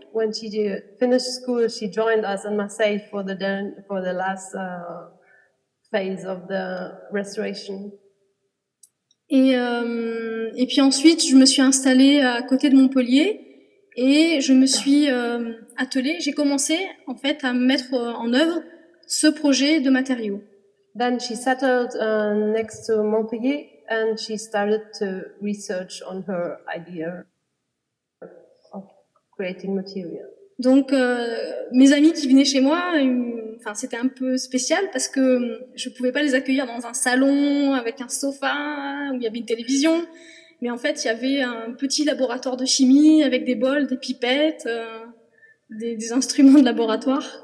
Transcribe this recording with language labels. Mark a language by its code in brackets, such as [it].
[en] When she finished school, she joined us in Marseille for the last phase of the restoration. [fr] Et puis ensuite, je me suis installée à côté de Montpellier et je me suis attelée. J'ai commencé en fait à mettre en œuvre ce projet de matériaux. [en] Then she settled next to Montpellier and she started to research on her idea of creating material. [fr] Donc mes amis qui venaient chez moi, enfin c'était un peu spécial parce que je pouvais pas les accueillir dans un salon avec un sofa où il y avait une télévision, mais en fait il y avait un petit laboratoire de chimie avec des bols, des pipettes, des instruments de laboratoire.